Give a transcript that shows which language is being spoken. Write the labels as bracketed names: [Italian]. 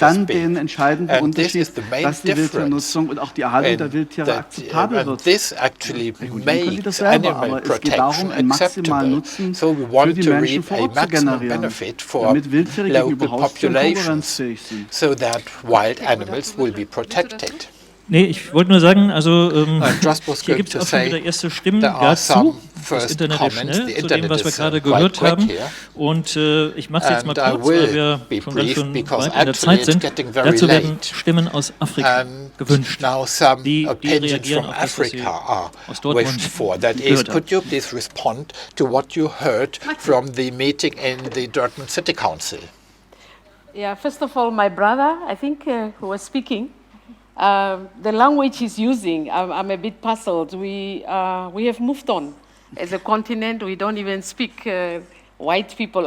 [English] And this is the main difference. And this actually makes animal protection acceptable. So we want to reap a maximum benefit for local populations so that wild animals will be protected. [German] Nee, ich wollte nur sagen, also hier gibt es auch schon wieder erste Stimmen dazu. Das Internet ist schnell, zu dem, was wir gerade gehört haben. Und ich mache es jetzt mal kurz, weil wir schon ganz schön weit in der Zeit sind. Dazu werden Stimmen aus Afrika gewünscht, die reagieren auf das, was Sie aus Dortmund gehört haben. [English] Could you please respond to what you heard from the meeting in the Dortmund City Council? Yeah, first of all, my brother, I think, who was speaking, the language he's using, I'm a bit puzzled. We have moved on. As a continent, we don't even speak white people.